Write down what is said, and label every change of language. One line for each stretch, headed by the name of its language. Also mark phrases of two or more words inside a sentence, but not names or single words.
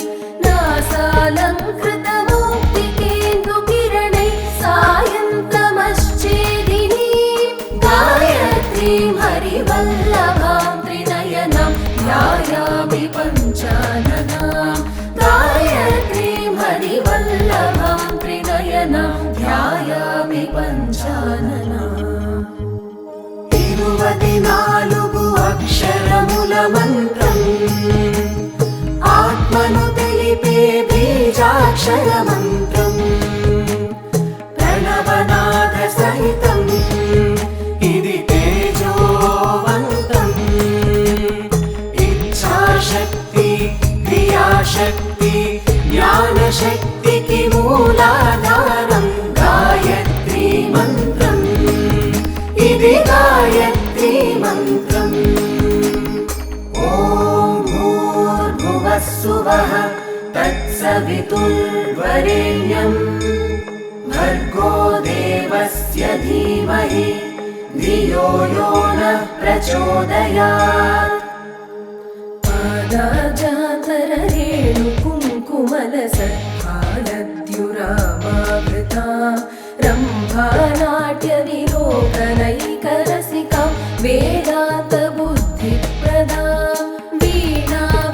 Sanskrit: नासालङ्कृतमौक्तिकेन्दुकिरणैः सायन्तमश्चेदिनी गायत्रीं हरिवल्लभां त्रिनयनां ध्यायामि पञ्चाननां गायत्रीं हरिवल्लभां त्रिनयनां ध्यायामि पञ्चाननाम्।
Telugu: 24 అక్షరముల మంత్రం ఆత్మను తెలిపే బీజాక్షర మంత్రం ప్రణవనాద సహితం ఇది తేజోవంతం ఇచ్ఛాశక్తి క్రియాశక్తి జ్ఞానశక్తికి మూలాధారం గాయత్రీ మంత్రం ఇది గాయత్రీ మంత్రం।
Sanskrit: ఓం భూర్భువః స్సువః తత్సవితుర్వరేణ్యం భర్గో దేవస్య ధీమహి ధియో యో నః ప్రచోదయాత్। पादाजातररेणुकुङ्कुमलसत्फालद्युरामावृ सेवितां रम्भानाट्यविलोकनैकरसिकां वेदान्तबुद्धिप्रदां वीणा